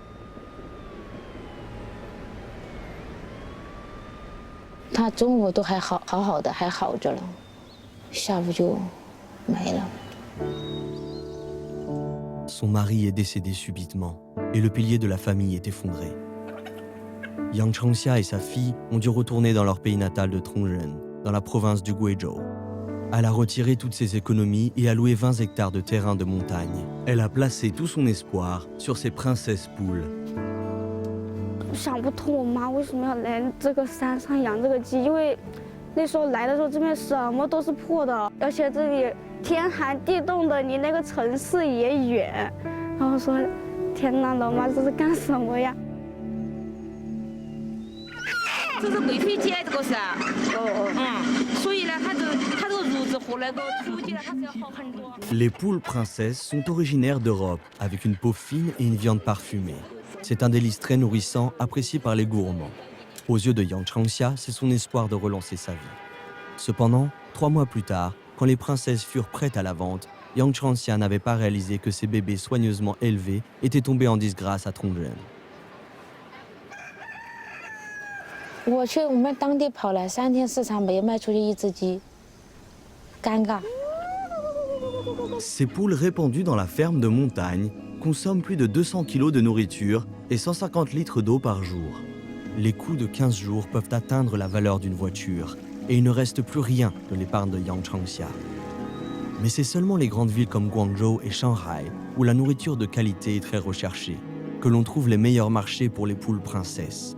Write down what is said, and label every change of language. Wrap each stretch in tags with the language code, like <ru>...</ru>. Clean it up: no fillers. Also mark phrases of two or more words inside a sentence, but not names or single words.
<fr>Son mari est décédé subitement et le pilier de la famille est effondré. Yang Chengxia et sa fille ont dû retourner dans leur pays natal de Tongren, dans la province du Guizhou. Elle a retiré toutes ses économies et a loué 20 hectares de terrain de montagne. Elle a placé tout son espoir sur ses princesses poules.</fr> <zh>想不通我妈为什么要来这个山上养这个鸡，因为那时候来的时候这边什么都是破的，而且这里天寒地冻的，离那个城市也远。然后说，天哪，老妈这是干什么呀？这是贵妃姐，这个是，所以呢，它这个褥子和那个土地呢，它是要好很多。</zh> <fr>Les poules princesses sont originaires d'Europe, avec une peau fine et une viande parfumée. C'est un délice très nourrissant, apprécié par les gourmands. Aux yeux de Yang Chengxia, c'est son espoir de relancer sa vie. Cependant, 3 mois plus tard, quand les princesses furent prêtes à la vente, Yang Chengxia n'avait pas réalisé que ses bébés soigneusement élevés étaient tombés en disgrâce à Tongren.</fr> <zh>我去我们当地跑了3天4场，没卖出去一只鸡，尴尬。</zh> <fr>Ces poules répandues dans la ferme de montagne consomment plus de 200 kg de nourriture et 150 litres d'eau par jour. Les coûts de 15 jours peuvent atteindre la valeur d'une voiture et il ne reste plus rien de l'épargne de Yang Chengxia. Mais c'est seulement les grandes villes comme Guangzhou et Shanghai, où la nourriture de qualité est très recherchée, que l'on trouve les meilleurs marchés pour les poules princesses.</fr>